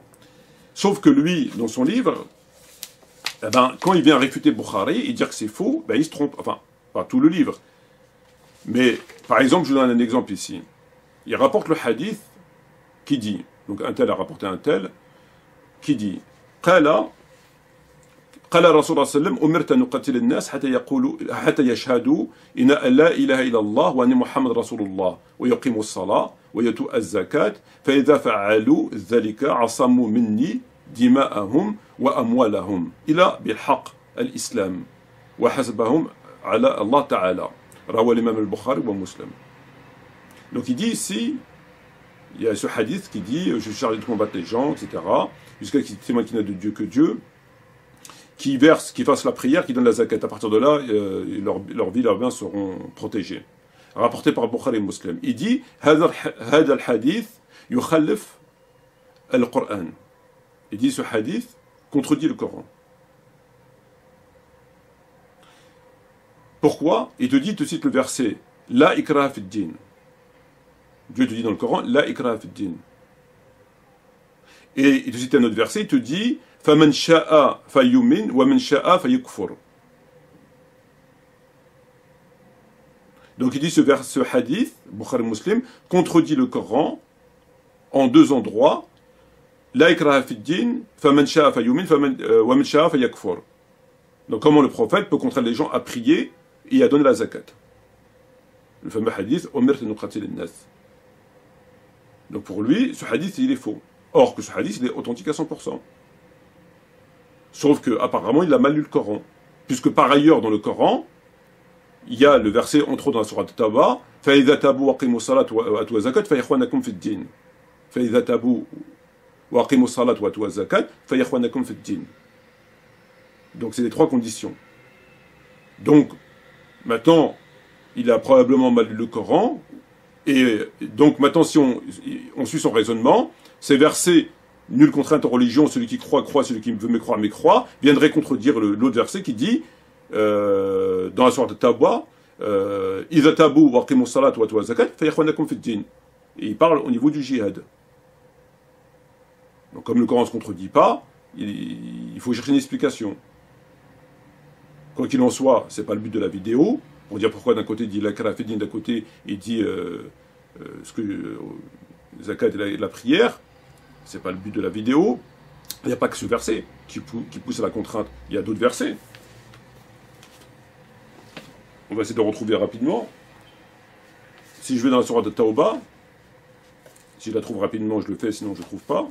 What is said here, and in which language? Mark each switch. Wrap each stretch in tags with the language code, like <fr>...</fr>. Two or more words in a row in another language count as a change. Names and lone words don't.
<fr>Sauf que lui, dans son livre, eh ben, quand il vient réfuter Bukhari et dire que c'est faux, ben, il se trompe. Enfin, pas tout le livre. Mais, par exemple, je vous donne un exemple ici. Il rapporte le hadith qui dit, donc un tel a rapporté un tel, qui dit,</fr> <ar>قال الرسول صلى الله عليه وسلم أمرت أن نقتل الناس حتى يشهدوا إن لا إله إلا الله وأن محمد رسول الله ويقيموا الصلاة ويؤتوا الزكاة فإذا فعلوا ذلك عصموا مني دماءهم وأموالهم إلى بالحق الإسلام وحسبهم على الله تعالى رواه</ar> <fr>l'imam al-Bukhari ou Muslim. Donc il dit ici, il y a ce hadith qui dit je suis chargé de combattre les gens, etc. Jusqu'à ce qu'ils témoignent qu'il n'y a de Dieu que Dieu, qui fassent la prière, qui donnent la zakat. À partir de là, leur vie, leurs biens seront protégés. Rapporté par Bukhari et Muslim. Il dit</fr> <ar>هذا الحديث يخالف القرآن.</ar> <fr>Il dit ce hadith contredit le Coran. Pourquoi? Il te cite le verset</fr> <ar>لا إكراه في الدين.</ar> <fr>Dieu te dit dans le Coran</fr> <ar>لا إكراه في الدين.</ar> <fr>Et il te cite un autre verset, il te dit</fr> <ar>فمن شاء فليؤمن ومن شاء فليكفر.</ar> <fr>Donc il dit ce hadith, Bukhari Muslim, contredit le Coran en deux endroits.</fr> <ar>لا إكراه في الدين فمن شاء فليؤمن ومن شاء فليكفر.</ar> <fr>Donc comment le prophète peut contraindre les gens à prier et à donner la zakat. Le fameux hadith</fr> <ar>أمرت أن أقاتل الناس.</ar> <fr>Donc pour lui, ce hadith il est faux. Or que ce hadith il est authentique à 100%. Sauf que apparemment il a mal lu le Coran. Puisque par ailleurs dans le Coran, il y a le verset entre autres dans la sourate Tawba,</fr> <ar>فَإِذَا تَابُوا وَأَقِيمُوا الصَّلَاةَ وَآتُوا الزَّكَاةَ فَإِخْوَانَكُمْ فِي الدِّينِ. فَإِذَا تَابُوا وَأَقِيمُوا الصَّلَاةَ وَآتُوا الزَّكَاةَ فَإِخْوَانَكُمْ فِي الدِّينِ.</ar> <fr>Donc c'est les 3 conditions. Donc, maintenant, il a probablement mal lu le Coran, et donc maintenant, si on suit son raisonnement, ces versets, nulle contrainte en religion, celui qui croit, croit, celui qui veut mécroire, mécroit, viendraient contredire l'autre verset qui dit, dans la sourate At-Tawbah,</fr> <ar>إِذَا تَابُوا وَأَقِيمُوا الصَّلَاةَ وَآتُوا الزَّكَاةَ فَإِخْوَانُكُمْ فِي الدِّينِ.</ar> <fr>Et il parle au niveau du djihad. Donc comme le Coran ne se contredit pas, il faut chercher une explication. Quoi qu'il en soit, c'est pas le but de la vidéo, pour dire pourquoi d'un côté il dit</fr> <ar>لا إكراه في الدين,</ar> <fr>d'un côté il dit zakat et la prière, c'est pas le but de la vidéo. Il n'y a pas que ce verset qui pousse à la contrainte, il y a d'autres versets. On va essayer de retrouver rapidement. Si je vais dans la sourate de Tawbah, si je la trouve rapidement, je le fais, sinon je ne trouve pas.</fr>